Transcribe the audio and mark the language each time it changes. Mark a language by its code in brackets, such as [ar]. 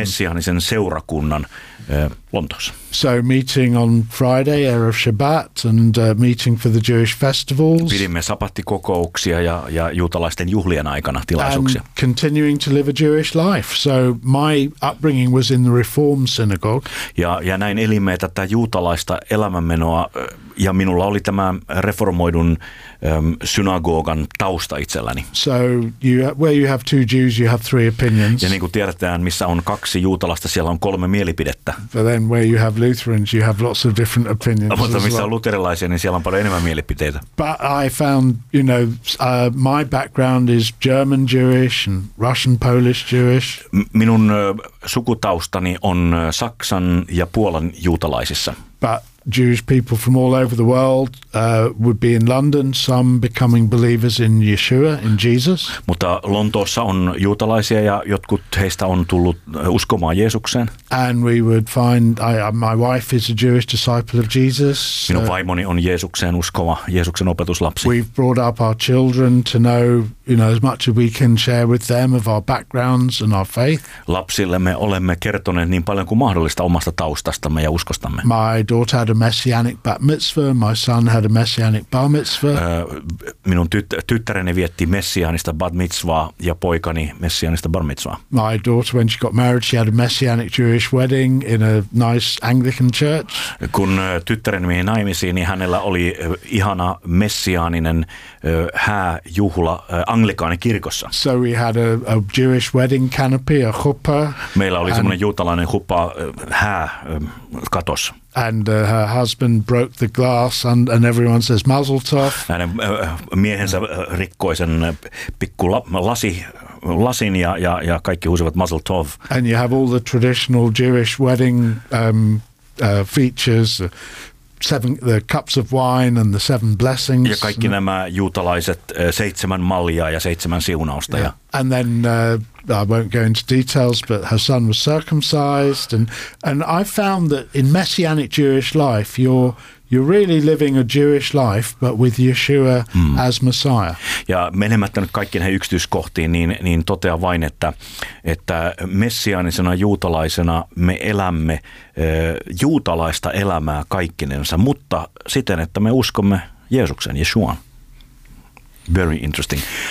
[fi] Messianisen seurakunnan Lontoossa. [en] So meeting on Friday, Erev Shabbat, and meeting for the Jewish festivals. [fi] Pidimme sabattikokouksia ja juutalaisten juhlien aikana tilaisuuksia. [en] And continuing to live a Jewish life. So my upbringing was in the Reform synagogue. [fi] Ja näin elimme tätä juutalaista elämänmenoa, ja minulla oli tämä reformoidun synagogan tausta itselläni. [en] So you, where you have two Jews, you have three opinions. [fi] Ja niin kuin tiedetään, missä on kaksi juutalaista, siellä on kolme mielipidettä. [en] But then where you have Lutherans, you have lots of different opinions. [fi] Mutta missä on luterilaisia, niin siellä on paljon enemmän mielipiteitä. [en] But I found, you know, my background is German Jewish and Russian Polish Jewish. [fi] Minun sukutaustani on Saksan ja Puolan juutalaisissa. [en] But Jewish people from all over the world would be in London, some becoming believers in Yeshua, in Jesus. [fi] Mutta Lontoossa on juutalaisia ja jotkut heistä on tullut uskomaan Jeesukseen. [en] And we would find, my wife is a Jewish disciple of Jesus. [fi] Minun vaimoni on Jeesukseen uskova, Jeesuksen opetuslapsi. [en] We've brought up our children to know, you know, as much as we can share with them of our backgrounds and our faith. [fi] Lapsillemme olemme kertoneet niin paljon kuin mahdollista omasta taustastamme ja uskostamme. [en] My daughter had a messianic bat mitzvah, my son had a messianic bar mitzvah. [fi] Minun tyttäreni vietti messiaanista bat mitzvah ja poikani messiaanista bar mitzvah. [en] My daughter, when she got married, she had a messianic Jewish wedding in a nice Anglican church. [fi] Kun tyttäreni meni naimisiin, niin hänellä oli ihana messiaaninen hääjuhla anglikaani kirkossa. [en] So we had a Jewish wedding canopy, a chuppah. [fi] Meillä oli semmoinen juutalainen chuppa hää katos. [en] And her husband broke the glass and everyone says mazel tov. [fi] Hänen miehensä rikkoi sen pikku lasin ja kaikki huusivat mazel tov. [en] And you have all the traditional Jewish wedding features. Seven, the cups of wine and the seven blessings. [fi] Ja kaikki nämä juutalaiset seitsemän mallia ja seitsemän siunausta. Yeah. Ja. [en] And then I won't go into details, but her son was circumcised, and I found that in messianic Jewish life, you're really living a Jewish life, but with Yeshua as Messiah. [fi] Ja menemättä nyt kaikki näihin yksityiskohtiin, niin totean vain, että messiaanisena juutalaisena me elämme juutalaista elämää kaikkinensa, mutta siten, että me uskomme Jeesuksen, Yeshuaan. [en] Very interesting.